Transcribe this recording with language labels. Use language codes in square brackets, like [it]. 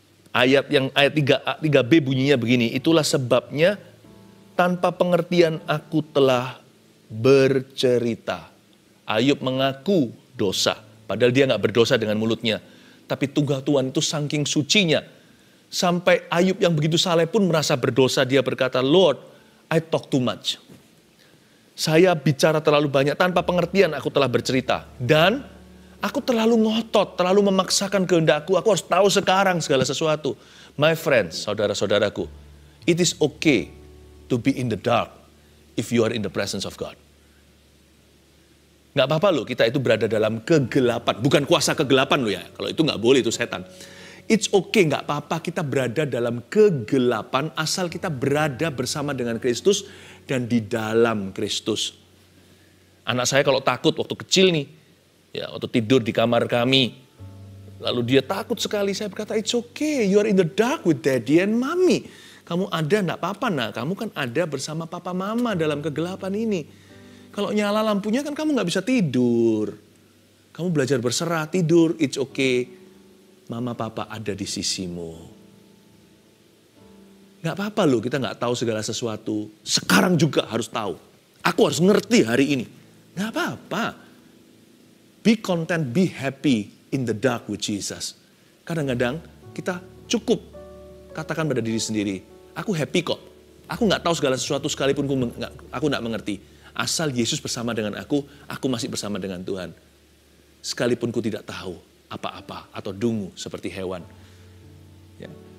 [id] Ayat 3b bunyinya begini, itulah sebabnya tanpa pengertian aku telah bercerita. Ayub mengaku dosa. Padahal dia nggak berdosa dengan mulutnya. Tapi Tuhan itu saking sucinya. Sampai Ayub yang begitu saleh pun merasa berdosa. Dia berkata, [en] Lord, I talk too much. [id] Saya bicara terlalu banyak. Tanpa pengertian aku telah bercerita. Dan aku terlalu ngotot, terlalu memaksakan kehendakku. Aku harus tahu sekarang segala sesuatu. [en] My friends, [id] saudara-saudaraku. [en] It is okay to be in the dark if you are in the presence of God. [id] Nggak apa-apa loh kita itu berada dalam kegelapan. Bukan kuasa kegelapan loh ya. Kalau itu nggak boleh, itu setan. [en] It's okay, [id] nggak apa-apa kita berada dalam kegelapan asal kita berada bersama dengan Kristus dan di dalam Kristus. Anak saya kalau takut waktu kecil nih, ya waktu tidur di kamar kami, lalu dia takut sekali, saya berkata, [en] it's okay, you are in the dark with daddy and mommy. [id] Kamu ada, enggak apa-apa nak, kamu kan ada bersama papa mama dalam kegelapan ini. Kalau nyala lampunya kan kamu nggak bisa tidur. Kamu belajar berserah, tidur, [en] it's okay. [id] Mama papa ada di sisimu. Nggak apa-apa loh, kita nggak tahu segala sesuatu. Sekarang juga harus tahu. Aku harus ngerti hari ini. Nggak apa-apa. [en] Be content, be happy in the dark with Jesus. [id] Kadang-kadang kita cukup katakan pada diri sendiri, aku happy kok. Aku nggak tahu segala sesuatu sekalipun aku nggak mengerti. Asal Yesus bersama dengan aku masih bersama dengan Tuhan. Sekalipun ku tidak tahu apa-apa atau dungu seperti hewan. Ya.